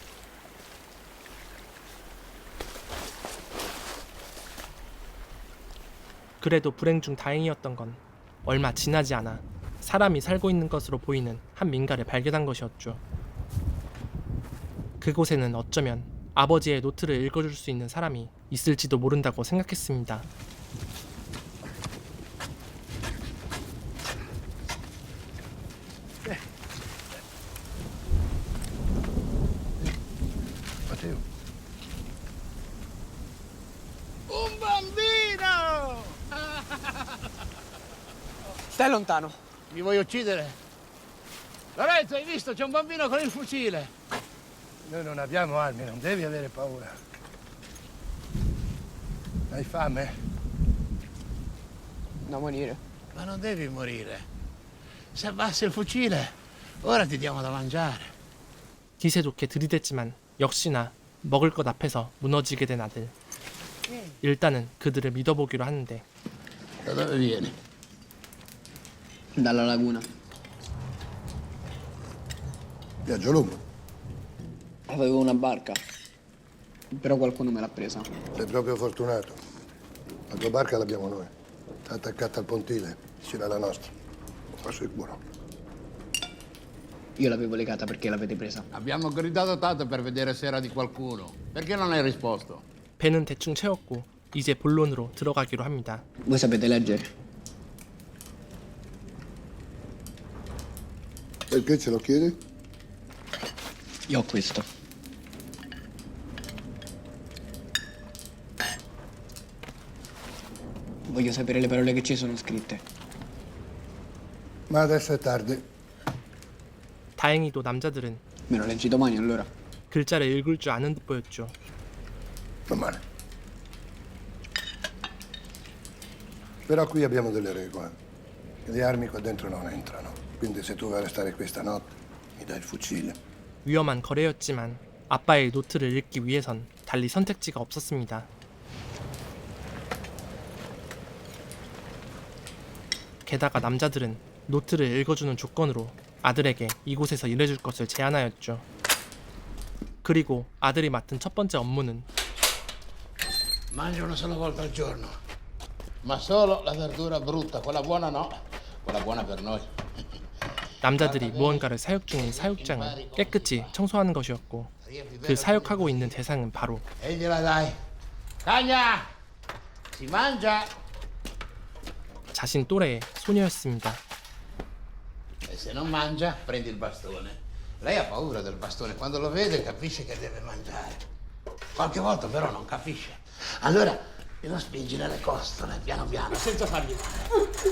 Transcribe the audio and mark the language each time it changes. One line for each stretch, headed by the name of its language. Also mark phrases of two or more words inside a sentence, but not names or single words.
Korean: 그래도 불행 중 다행이었던 건 얼마 지나지 않아 사람이 살고 있는 것으로 보이는 한 민가를 발견한 것이었죠. 그곳에는 어쩌면 아버지의 노트를 읽어줄 수 있는 사람이 있을지도 모른다고 생각했습니다.
Italian: Matteo, Un bambino! Stai lontano. Mi vuoi uccidere? Lorenzo, hai visto? C'è un bambino con il fucile. noi non abbiamo armi, non devi avere paura. Hai fame? Da morire. Ma non devi morire. Se abbassi il fucile, ora ti diamo da mangiare.
Korean: 기세 좋게 들이댔지만 역시나 먹을 것 앞에서 무너지게 된 아들. 일단은 그들을 믿어보기로 하는데
Italian: Da dove vieni? Dalla laguna. Viaggio lungo. Avevo una barca. Però qualcuno me l'ha presa. Sei proprio fortunato. La tua barca l'abbiamo noi. Sta attaccata al pontile, vicino alla nostra. Qua sicuro. Io l'avevo legata perché l'avete presa. Abbiamo gridato tanto per vedere se era di qualcuno. Perché non hai risposto?
Korean: 배는 대충 채웠고 이제 본론으로 들어가기로 합니다.
Italian: Voi sapete leggere? Perché ce lo chiedi? Io ho questo. Voglio sapere le parole che ci sono scritte. Ma adesso è tardi.
Korean: 다행히도 남자들은
Italian: Me lo leggi domani allora.
Korean: 글자를 읽을 줄 아는 듯 보였죠.
Italian: Domani. Però qui abbiamo delle regole. Le armi qua dentro non entrano. Quindi se tu vuoi restare qui stanotte, mi dai il fucile.
Korean: 위험한 거래였지만 아빠의 노트를 읽기 위해선 달리 선택지가 없었습니다. 게다가 남자들은 노트를 읽어주는 조건으로 아들에게 이곳에서 일해줄 것을 제안하였죠. 그리고 아들이 맡은 첫 번째 업무는
Italian: Mangio una sola volta al giorno. Ma solo la verdura brutta, quella buona no. Quella buona per noi.
Korean: 남자들이 무언가를 사육 중인 사육장을 깨끗이 청소하는 것이었고 그 사육하고 있는 대상은 바로
Italian: E gliela dai. Cagna! Si mangia!
Korean: 자신 또래의 소녀였습니다.
Italian: E se non mangia, prendi il bastone. Lei ha paura del bastone. Quando lo vede capisce che deve mangiare. Qualche volta però non capisce. Allora lo spingi nelle costole, piano piano, senza fargli male.